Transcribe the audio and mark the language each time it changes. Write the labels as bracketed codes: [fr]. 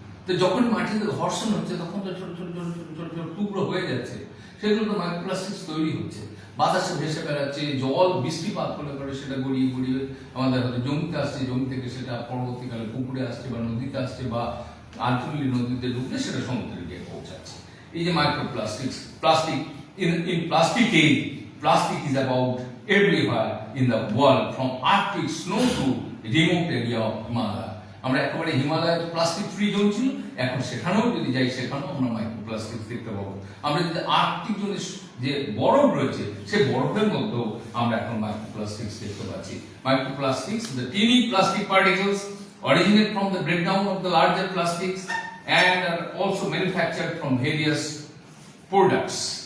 [bn] তো যখন মাটিতে ঘর্ষণ হচ্ছে তখন তো ছোট ছোট ছোট ছোট ছোট ছোট টুকরো হয়ে যাচ্ছে, সেগুলো তো মাইক্রোপ্লাস্টিক্স তৈরি হচ্ছে। বাতাসে ভেসে বেড়াচ্ছে, জল বৃষ্টিপাত হলে পরে সেটা গড়িয়ে গড়িয়ে আমাদের হয়তো জমিতে আসছে, জমি থেকে সেটা পরবর্তীকালে পুকুরে আসছে বা নদীতে আসছে বা আলটিমেটলি নদীতে ঢুকলে সেটা সমুদ্রে গিয়ে পৌঁছাচ্ছে। এই যে microplastic, plastic [en] in plastic age, plastic is about everywhere in the world from Arctic snow to remote area of Himalaya. [bn] আমরা একেবারে হিমালয় প্লাস্টিক ফ্রি জোন ছিল, এখন সেখানেও যদি যাই সেখানেও আমরা মাইক্রোপ্লাস্টিক দেখতে পাবো। আমরা যদি আর্কটিক জোনে যে বরফ রয়েছে সেই বরফের মধ্যেও আমরা এখন মাইক্রোপ্লাস্টিক্স দেখতে পাচ্ছি। [en] Microplastics, the teeny plastic particles originate from the breakdown of the larger plastics and are also manufactured from various products.